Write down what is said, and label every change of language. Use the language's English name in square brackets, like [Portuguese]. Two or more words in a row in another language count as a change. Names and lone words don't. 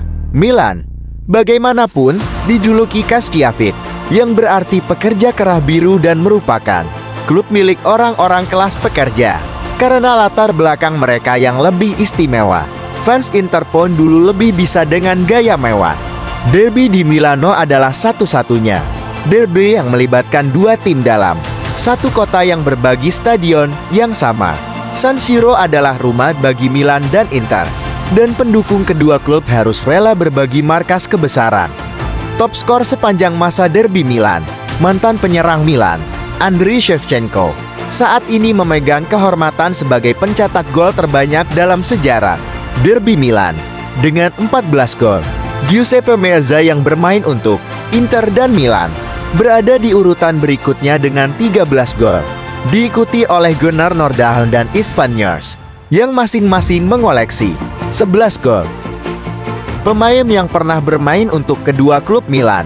[Indonesian] Milan, bagaimanapun, dijuluki Castiavit, yang berarti pekerja kerah biru, dan merupakan klub milik orang-orang kelas pekerja karena latar belakang mereka yang lebih istimewa. Fans Inter pun dulu lebih bisa dengan gaya mewah. Derby di Milano adalah satu-satunya derby yang melibatkan dua tim dalam satu kota yang berbagi stadion yang sama. San Siro adalah rumah bagi Milan dan Inter, dan pendukung kedua klub harus rela berbagi markas kebesaran. Top skor sepanjang masa Derby Milan, mantan penyerang Milan, Andriy Shevchenko, saat ini memegang kehormatan sebagai pencetak gol terbanyak dalam sejarah Derby Milan dengan 14 gol. Giuseppe Meazza yang bermain untuk Inter dan Milan berada di urutan berikutnya dengan 13 gol, diikuti oleh Gunnar Nordahl dan Istvan Nurs yang masing-masing mengoleksi 11 gol. Pemain yang pernah bermain untuk kedua klub Milan.